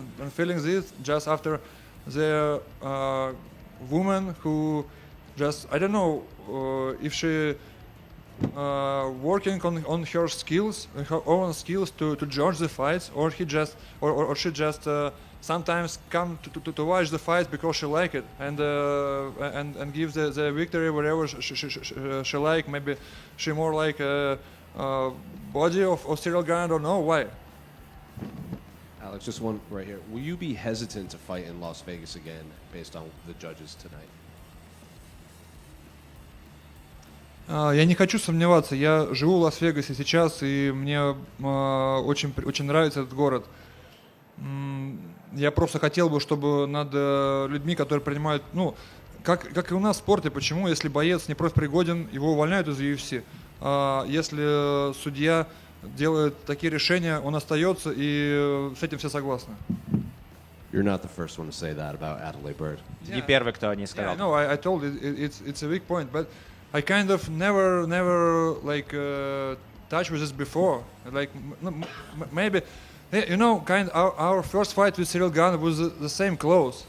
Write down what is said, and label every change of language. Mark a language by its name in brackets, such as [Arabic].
[English] feeling this just after the woman who just, I don't know if she working on her skills, her own skills to judge the fights, or she just sometimes come to watch the fights because she like it, and give the victory wherever she like. Maybe she more like body of Ciryl Gane, I don't know why. Alex, just one right here. Will you be hesitant to fight in Las Vegas again based on the judges tonight? [Russian] Я не хочу сомневаться. Я живу в Лас-Вегасе сейчас, и мне очень нравится этот город. Я просто хотел бы, чтобы над людьми, которые принимают, ну, как и у нас в спорте, почему, если боец не профпригоден, его увольняют из UFC. Если судья делает такие решения, он остается, и с этим все согласны. [English] You're not the first one to say that about Adelaide Bird. [Russian] Не первый, кто не сказал. [English] Yeah, no, I told it's a weak point, but I kind of never like touched with this before. Like maybe, you know, our first fight with Ciryl Gane was the same close.